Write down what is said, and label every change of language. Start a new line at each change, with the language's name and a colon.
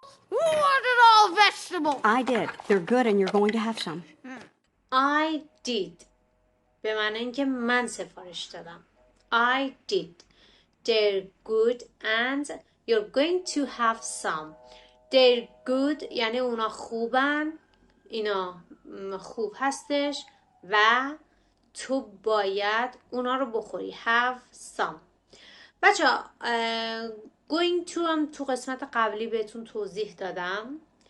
English: Who ordered all vegetables? I did. They're good and you're going to have some. I did
Persian: به معنی اینکه من سفارش دادم.
English: I did. They're good and you're going to have some. They're good
Persian: یعنی اونا خوبن، اینا خوب هستش و تو باید اونا رو بخوری.
English: Have some.
Persian: بچه
English: going to
Persian: هم تو قسمت قبلی بهتون توضیح دادم.